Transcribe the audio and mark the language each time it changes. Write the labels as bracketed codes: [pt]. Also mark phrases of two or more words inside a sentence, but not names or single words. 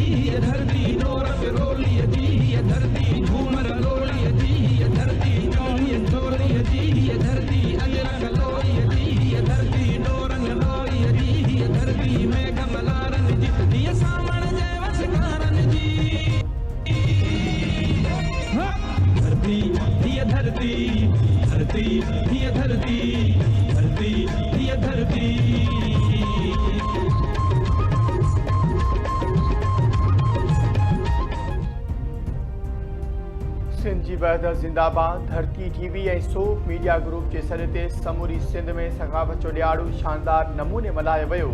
[sd] ये धरती डोरक रोली दी, ये धरती घूमर लोली दी, ये धरती जोनी डोली दी, ये धरती अजरक लोली दी, ये धरती डोरन लोली दी, ये धरती में कमलारन जी, ये सामण जय वसकारन जी। धरती ये धरती, धरती ये धरती, धरती ये धरती। सिंध जी वहदत ज़िंदाबाद। धरती टीवी ऐं सोप मीडिया ग्रुप जे सॾ ते समूरी सिंध में सक़ाफ़त जो ॾियारो शानदार नमूने मल्हायो वियो।